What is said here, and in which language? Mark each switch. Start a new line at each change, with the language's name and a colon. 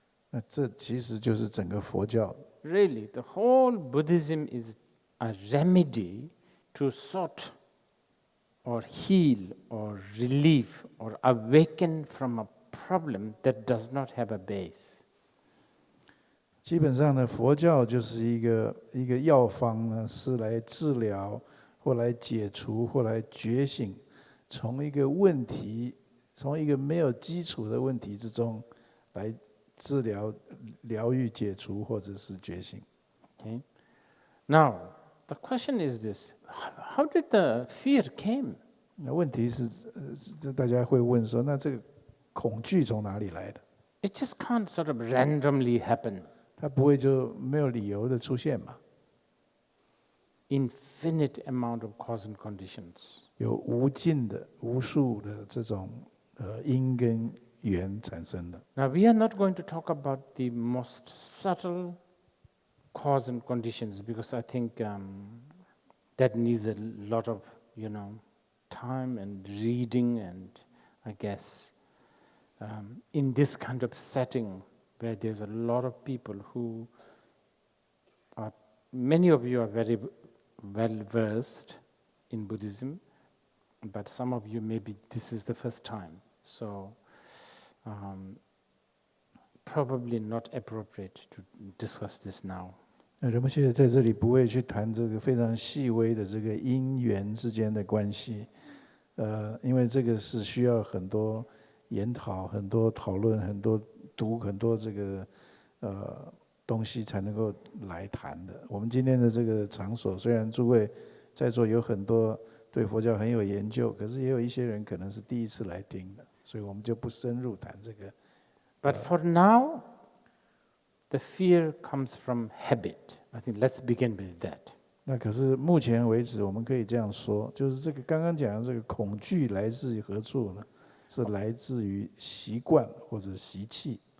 Chinese: 那这其实就是整个佛教。
English: really, the whole Buddhism is a remedy to sort or heal or relieve or awaken from a problem that does not have a base.
Chinese: 基本上呢，佛教就是一个药方呢，是来治疗或来解除或来觉醒，从一个问题，从一个没有基础的问题之中来治疗、疗愈、解除或者是觉醒。
English: Okay? Now, the question is this: How did the fear came?
Chinese: 那问题是，大家会问说，那这个恐惧从哪里来的？
English: It just can't sort of randomly happen.
Chinese: 它不会就没有理由的出现嘛？
English: Infinite amount of cause and conditions.
Chinese: 有无尽的、无数的这种因跟缘产生的。
English: Now, we are not going to talk about the most subtle cause and conditions because I think that needs a lot of, time and reading, and I guess in this kind of setting where there's a lot of people who are, many of you are very well versed in Buddhism, but some of you maybe this is the first time, so probably not appropriate to discuss this now.
Chinese: 仁波切在这里不会去谈这个非常细微的这个因缘之间的关系，因为这个是需要很多研讨、很多讨论、很多读、很多这个东西才能够来谈的。我们今天的这个场所，虽然诸位在座有很多对佛教很有研究，可是也有一些人可能是第一次来听的，所以我们就不深入谈这个。
English: But for now, the fear comes from habit. I think let's begin with that.
Chinese: 那可是目前为止，我们可以这样说，就是这个刚刚讲的这个恐惧来自于何处呢？是来自于习惯或者习气。